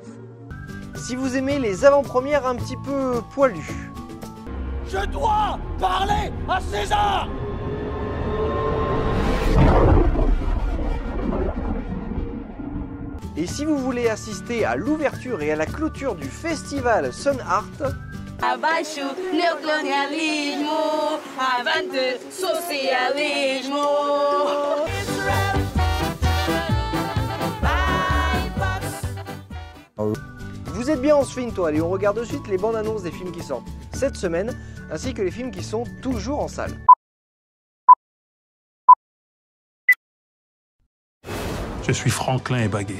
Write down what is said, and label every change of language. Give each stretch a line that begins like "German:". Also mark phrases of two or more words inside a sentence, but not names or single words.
French: Si vous aimez les avant-premières un petit peu poilues. Je dois parler à César! Et si vous voulez assister à l'ouverture et à la clôture du festival Sun Art,
Portuguese: Abaixo neocolonialismo, avante socialismo.
French: vous êtes bien, on se fait une toile et on regarde de suite les bandes annonces des films qui sortent cette semaine, ainsi que les films qui sont toujours en salle. Je suis Franklin et Baguet.